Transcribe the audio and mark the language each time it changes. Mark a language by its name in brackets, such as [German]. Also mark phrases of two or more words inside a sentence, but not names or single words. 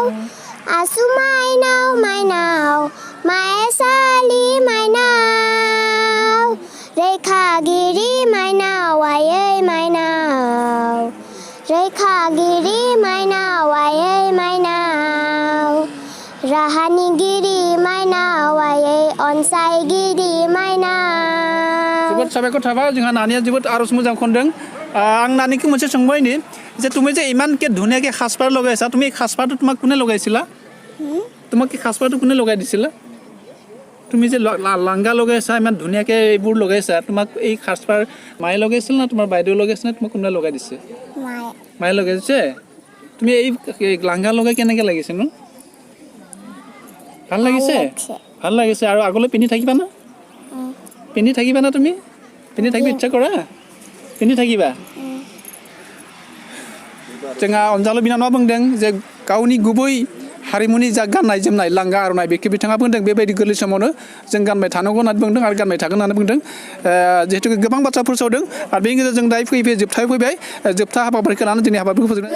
[Bodo] आसु माइनाव माइनाव माइसालि माइनाव रैखागिरि माइनाव आयै माइनाव रैखागिरि माइनाव आयै माइनाव राहानिगिरि माइनाव आयै अनसायगिरि माइनाव जोबोद साबायखर थाबाय जोंहा नानिया जोबोद आर'ज मोजां खनदों आं नानिखौ मोनसे सोंबायनि [Assamese] যে তুমি যে ইমানকে ধুনীয়াকৈ সাজপাৰ লগাইছা তুমি এই সাজপাৰটো তোমাক কোনে লগাইছিলা তোমাক এই সাজপাৰটো কোনে লগাই দিছিলা তুমি যে লাংগা লগাইছা ইমান ধুনীয়াকৈ এইবোৰ লগাইছা তোমাক এই সাজপাৰ মায়ে লগাইছিল না তোমাৰ বাইদেউ লগাইছিল না তোমাক কোনে লগাই দিছে মায়ে লগাইছে তুমি এই লাংগা লগাই কেনেকৈ লাগিছে নো ভাল লাগিছে ভাল লাগিছে আৰু আগলৈ পিন্ধি থাকিবা না পিন্ধি থাকিবা না তুমি পিন্ধি থাকিব ইচ্ছা কৰা পিন্ধি থাকিবা [Bodo] जोंहा अनजालु बिनानावा बुंदों जे गावनि गुबै हारिमुनि जा गाननाय जोमनाय लांगा आर'नाइ बेखौ बिथाङा बुंदों बेबायदि गोरलै समावनो जों गानबाय थानांगौ होननानै बुंदों आरो गानबाय थागोन होननानै बुंदों जिहेतु गोबां बाथ्राफोर सावदों आरो बेनि गेजेरजों दायो फैबाय जोबथायाव फैबाय जोबथा हाबाफारिखौ लानानै दिनै हाबाफारिखौ फोजोबनो